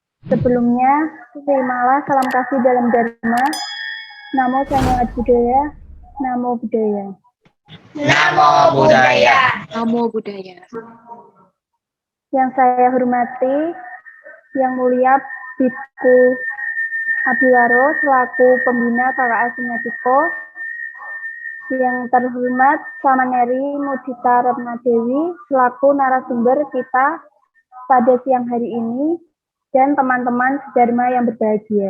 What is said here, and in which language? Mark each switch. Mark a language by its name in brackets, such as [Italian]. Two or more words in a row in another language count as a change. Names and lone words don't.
[Indonesian] Sebelumnya, terimalah salam kasih dalam Dharma. [Pali] Namo Sanyal Budaya, Namo Budaya. Namo Buddhaya. Namo Buddhaya. [Indonesian] Yang saya hormati, Yang Mulia Bhikkhu Abiwaro selaku pembina KKA Sumetiko, yang terhormat Samaneri Mudita Retna Dewi selaku narasumber kita pada siang hari ini, dan teman-teman sedharma yang berbahagia.